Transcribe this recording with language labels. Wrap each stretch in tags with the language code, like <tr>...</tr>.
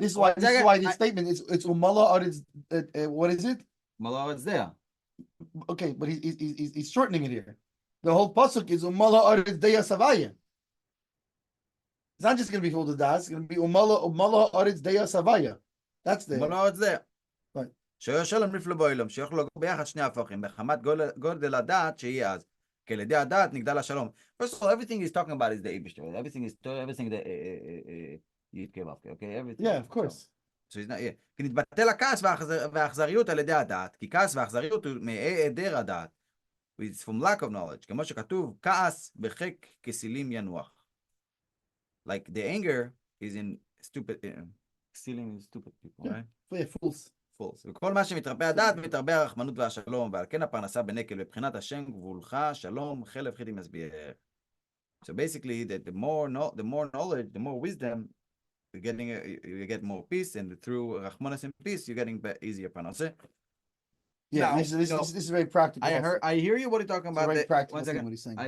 <en>This is why this statement it's umala or it's what is it? Malo, it's there. Okay, but he's shortening it here. The whole pasuk is umala or it's deya savaya. It's not just going to be full of das. It's going to be umala or it's deya savaya. That's there. malo, it's there. Right.</en> <he>שיושלם נפלא באילום, שיוכלו לגור ביחד שני הפכים, בחמת גודל הדעת שיהיה אז. כי על ידי הדעת נגדל השלום.</he> <en>First of all, everything he's talking about is the Eibishter. Everything that יתקרב, okay? Everything. Yeah, of course. So he's not, yeah.</en> <he>כי נתבטל הכעס והאכזריות על ידי הדעת, כי כעס והאכזריות הוא מהיעדר הדעת.</he> <en>It's from lack of knowledge.</en> <he>כמו שכתוב, כעס בחק כסילים ינוח.</he> <en>Like the anger is in stupid, stealing is stupid people, right? Yeah, fools.</en> <he>וכל מה שמתרבה הדעת, מתרבה הרחמנות והשלום, ועל כן הפרנסה בנקל, בבחינת השם גבולך, שלום, חלב חידים מסביר.</he> <en>So basically, that the more knowledge, the more wisdom, you get more peace, and through Rahmanas and peace, you're getting easier parnasa. Yeah, now, this is very practical. I hear you. What are you talking about? Very practical thing, what he's saying.</en>